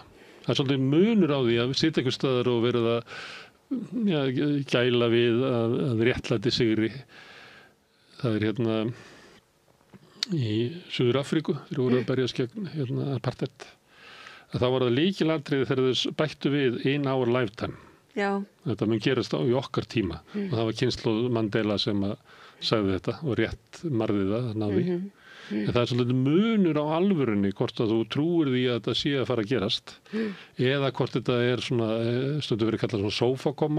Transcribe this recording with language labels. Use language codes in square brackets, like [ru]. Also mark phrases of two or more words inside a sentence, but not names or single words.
[is] Það er svolítið munur á því að sitja einhvers staðar og verið að gæla við að réttlæti sigri. Það er hérna í Suður Afríku, þeir voru að berjast gegn apartheid. Þá var það lykilatriði þegar þau bættu við [en] in our lifetime. [is] Já. Þetta mun gerast í okkar tíma. Og það var kynslóð Mandela sem að sagði þetta og rétt marði það, náði. En það er svolítið munur á alvörunni hvort að þú trúir því að þetta sé að fara að gerast. Eða hvort þetta er svona, stundum verið kallað svona sófakoma.